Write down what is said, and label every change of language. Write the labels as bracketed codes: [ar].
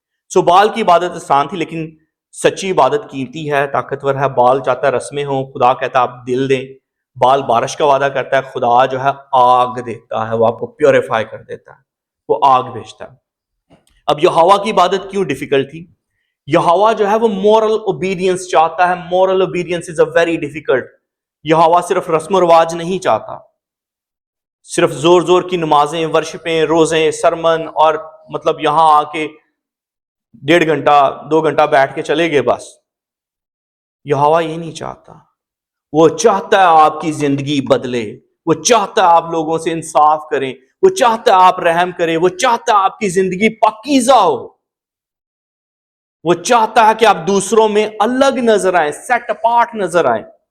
[ur] سو بال کی عبادت آسان تھی, لیکن سچی عبادت قیمتی ہے, طاقتور ہے. بال چاہتا ہے رسمیں ہوں, خدا کہتا ہے آپ دل دیں. بال بارش کا وعدہ کرتا ہے, خدا جو ہے آگ دیتا ہے, وہ آپ کو پیوریفائی کر دیتا ہے, وہ آگ بھیجتا ہے. اب یہوہ کی عبادت کیوں ڈیفیکلٹ تھی؟ یہوہ جو ہے وہ مورل اوبیڈینس چاہتا ہے. [en] Moral obedience is a very difficult. [ur] یہوہ صرف رسم و رواج نہیں چاہتا, صرف زور زور کی نمازیں, ورشپیں, روزیں, سرمن, اور مطلب یہاں آ کے 1.5 گھنٹہ 2 گھنٹہ بیٹھ کے چلے گئے بس. یہوہ یہ نہیں چاہتا. وہ چاہتا ہے آپ کی زندگی بدلے, وہ چاہتا ہے آپ لوگوں سے انصاف کریں, وہ چاہتا ہے آپ رحم کریں, وہ چاہتا ہے آپ کی زندگی پاکیزہ ہو, وہ چاہتا ہے کہ آپ دوسروں میں الگ نظر آئیں, [en] set apart [ur] نظر آئیں.